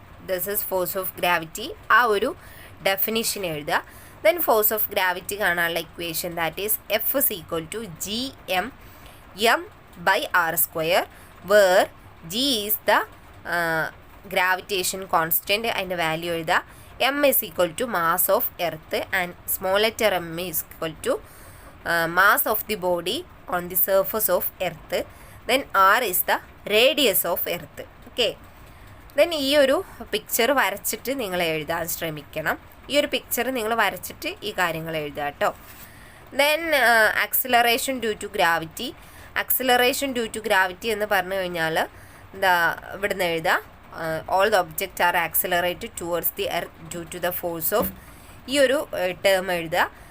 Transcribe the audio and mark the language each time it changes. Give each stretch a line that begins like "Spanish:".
English: this is force of gravity,
Malayalam: ആ ഒരു definition എഴുതുക.
English: then force of gravity
Malayalam: കാണാനുള്ള equation
English: that is F=Gm by r square where G is the gravitation constant
Malayalam: അതിൻ്റെ value എഴുതുക.
English: M is equal to mass of earth and small letter m is equal to mass of the body on the surface of earth. Then r is the radius of earth. Okay.
Malayalam: Then ഈ ഒരു picture വരച്ചിട്ട് നിങ്ങൾ എഴുതാൻ ശ്രമിക്കണം. ഈ ഒരു picture നിങ്ങൾ വരച്ചിട്ട് ഈ കാര്യങ്ങൾ എഴുതുക കേട്ടോ.
English: Then acceleration due to gravity. Acceleration due to gravity
Malayalam: എന്ന് പറഞ്ഞു കഴിഞ്ഞാൽ ഇവിടുന്ന് എഴുതാം,
English: all the object are accelerated towards the earth due to the force of,
Malayalam: ഈ ഒരു ടേം എഴുതുക.